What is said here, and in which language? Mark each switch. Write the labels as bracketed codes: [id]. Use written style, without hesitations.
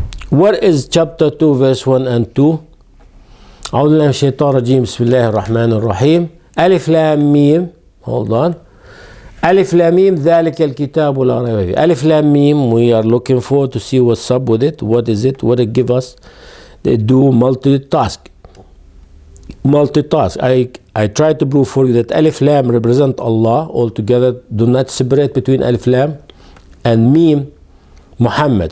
[en] What is chapter 2, verse 1 and 2? [ar] أعوذ بالله من الشيطان الرجيم بسم الله الرحمن الرحيم ألف لام ميم. [en] Hold on. [ar] Alif Lam Mim ذلك الكتاب لا ريب فيه. [en] Alif Lam Mim, we are looking for to see what's up with it. What is it? What it give us? They do multitask. I try to prove for you that Alif Lam represent Allah altogether. Do not separate between Alif Lam and Mim Muhammad.